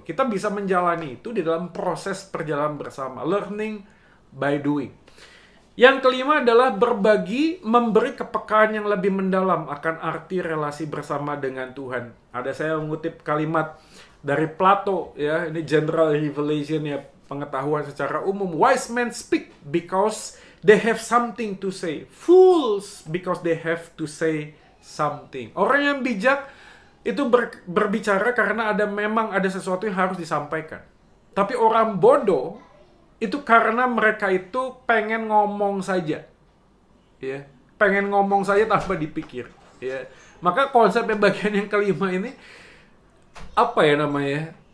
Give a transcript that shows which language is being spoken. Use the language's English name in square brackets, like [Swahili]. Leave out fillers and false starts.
[Indonesian] Kita bisa menjalani itu di dalam proses perjalanan bersama, [English] learning by doing. [Indonesian] Yang kelima adalah berbagi, memberi kepekaan yang lebih mendalam akan arti relasi bersama dengan Tuhan. Ada saya mengutip kalimat dari Plato, ya, ini General Revelation ya, pengetahuan secara umum. [English] Wise men speak because they have something to say. Fools because they have to say something. [Indonesian] Orang yang bijak itu berbicara karena memang ada sesuatu yang harus disampaikan. Tapi orang bodoh itu karena mereka itu pengen ngomong saja. Ya, pengen ngomong saja tanpa dipikir. Ya. Maka konsepnya bagian yang kelima ini apa ya namanya?